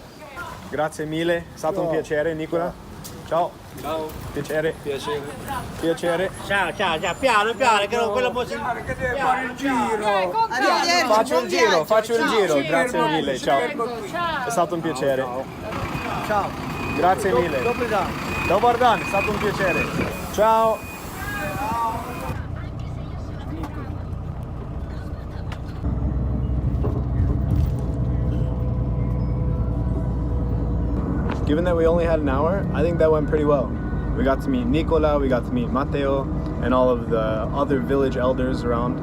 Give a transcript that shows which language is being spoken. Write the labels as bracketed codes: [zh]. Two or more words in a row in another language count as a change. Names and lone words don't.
[it] Grazie mille, è stato un piacere Nicola. Ciao. Ciao. Piacere. Piacere. Ciao, piano, che non quello può fare. Che deve fare il giro. Faccio il giro. Grazie mille, ciao. È stato un piacere. Ciao. Grazie mille. [hr] Dobar dan, [it] è stato un piacere. Ciao. [en] Given that we only had an hour, I think that went pretty well. We got to meet Nicola, we got to meet Matteo, and all of the other village elders around.